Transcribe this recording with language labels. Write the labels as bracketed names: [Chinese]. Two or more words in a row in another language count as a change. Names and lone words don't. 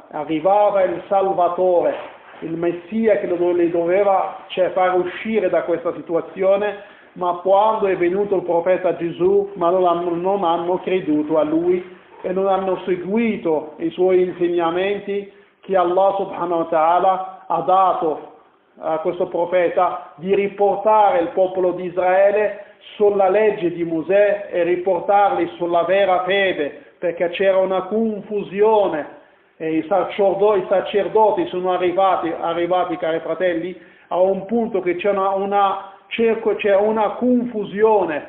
[Italian] arrivava il Salvatore, il Messia che li doveva far uscire da questa situazione, ma quando è venuto il profeta Gesù, ma non hanno creduto a lui e non hanno seguito i suoi insegnamenti che [Arabic] الله سبحانه وتعالى [Italian] ha dato a questo profeta di riportare il popolo di Israele sulla legge di Mosè e riportarli sulla vera fede, perché c'era una confusione e i sacerdoti sono arrivati, cari fratelli, a un punto che c'è una confusione.